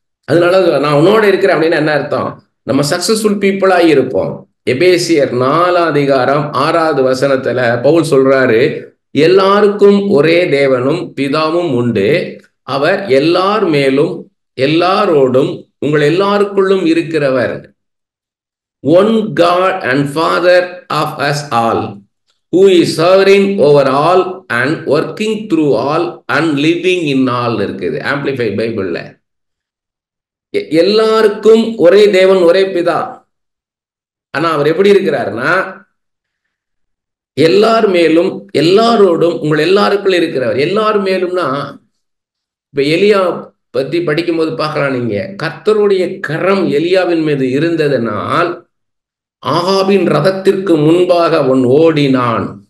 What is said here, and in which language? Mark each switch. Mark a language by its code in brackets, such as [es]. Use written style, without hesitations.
[ta] அதனால நான் உன்னோட இருக்கிறேன் அப்படின்னா என்ன அர்த்தம்? நம்ம சக்சஸ்ஃபுல் பீப்புளா இருப்போம். எபேசியர் 4:6 பவுல் சொல்றாரு, எல்லாருக்கும் ஒரே தேவனும் பிதாவும் உண்டு, அவர் எல்லார் மேலும் எல்லாரோடும் உங்கள் எல்லாருக்குள்ளும் இருக்கிறவர். [en] one God and father of us all, who is sovereign over all and working through all and living in all [ta] இருக்குது ஆம்பிளிஃபைட் பைபிள்ல. எல்லாருக்கும் ஒரே தேவன் ஒரே பிதா. ஆனா அவர் எப்படி இருக்கிறாருன்னா, எல்லார் மேலும் எல்லாரோடும் உங்கள் எல்லாருக்குள்ள இருக்கிறவர். எல்லார் மேலும்னா, இப்ப எலியா பத்தி படிக்கும்போது பார்க்கலாம் நீங்க, கர்த்தருடைய கரம் எலியாவின் மீது இருந்ததனால் ஆகாபின் ரதத்திற்கு முன்பாக அவன் ஓடினான்.